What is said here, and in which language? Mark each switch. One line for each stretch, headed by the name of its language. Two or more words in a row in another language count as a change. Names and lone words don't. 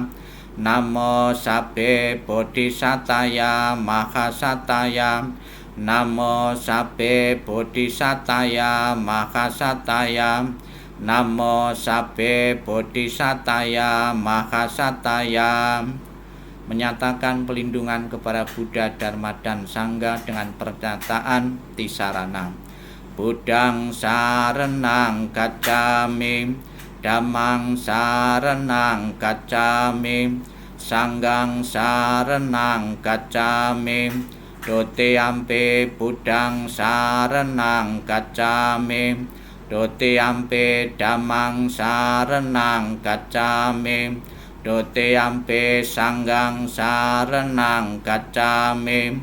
Pali: Namo sabbe bodhisataya mahasataya. Namo sabbe bodhisataya mahasataya. Namo sabbe bodhisataya mahasataya.
Indonesian: Menyatakan pelindungan kepada Buddha, Dharma, dan Sangha dengan pernyataan Tisarana.
Pali: Buddhang saranang gacchami, Dhammang saranang gacchami, Sanghang saranang gacchami. Dutiyampi Buddhang saranang gacchami, Dutiyampi Dhammang saranang gacchami, Dutiyampi Sanghang saranang gacchami.